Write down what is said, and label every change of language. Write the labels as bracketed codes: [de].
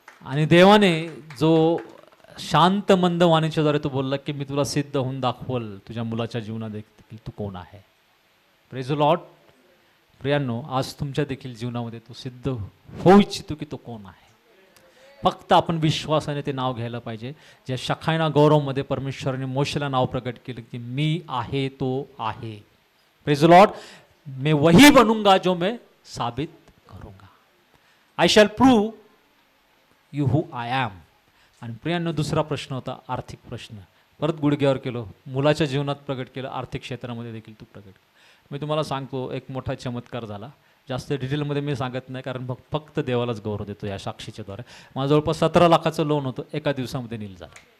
[mr] आणि देवाने जो शांत मंद वाणीच्याद्वारे तो बोलला की मी तुला सिद्ध होऊन दाखवल तुझ्या मुलाच्या जीवनात देखील तू कोण आहे. [en] Praise the lord. [mr] प्रियांनो, आज तुमच्या देखील जीवनामध्ये तो सिद्ध होऊ इच्छितो की तो कोण आहे. फक्त आपण विश्वासाने ते नाव घ्यायला पाहिजे. ज्या शखायना गौरवमध्ये परमेश्वराने मोशेला नाव प्रकट केलं की मी आहे तो आहे. [en] Praise the lord. [hi] मैं वही बनूंगा जो मैं साबित करूंगा. [en] I shall prove you who I am. [mr] आणि प्रियांनो दुसरा प्रश्न होता आर्थिक प्रश्न. परत गुडघ्यावर केलं, मुलाच्या जीवनात प्रगट केलं, आर्थिक क्षेत्रामध्ये देखील तू प्रगट केलं. मी तुम्हाला सांगतो एक मोठा चमत्कार झाला. जास्त डिटेलमध्ये मी सांगत नाही, कारण फक्त देवालाच गौरव देतो या साक्षीच्या द्वारे. माझं जवळपास 17 लाखाचं लोन होतं, एका दिवसामध्ये नील झालं.